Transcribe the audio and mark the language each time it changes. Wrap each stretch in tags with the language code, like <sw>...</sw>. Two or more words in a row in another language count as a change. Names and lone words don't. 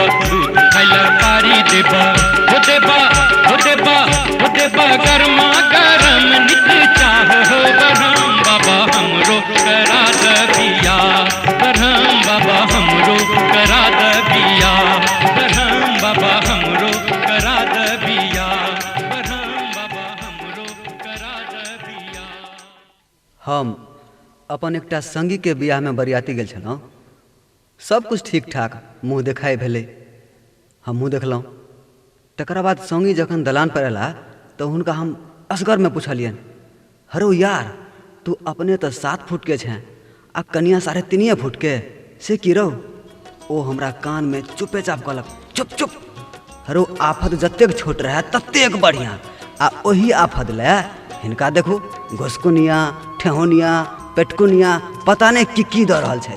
<mai>दूध खैला थारी देबा हो देबा हो देबा हो देबा गरमा गरम नित चाह हो बरहम बाबा हमरो करा द बिया बरहम बाबा हमरो करा द बिया बरहम बाबा हमरो करा द बिया बरहम बाबा हमरो करा द बिया। हम अपन एकटा संगी के बियाह में बरियाती गेल छलहुँ सब कुछ ठीक ठाक मुँह देखाई भेलै हम मुँह देखलहुँ तकरा बाद संगी जखन दलान पर अयला तऽ हुनका हम असगर में पुछलियनि हरो यार तू अपने तऽ 7 फुट के छे आ कनिया 3.5 फुट के से की रहो ओ हमरा कान में चुपे चाप कहलक चुप चुप हरो आफत जतेक छोट रहे ततेक बढ़िया आ ओही आफत ले हिनका देखू घुसकुनिया ठेहुनिया पेटकुनिया पता नहीं की दऽ रहल छथि</mai>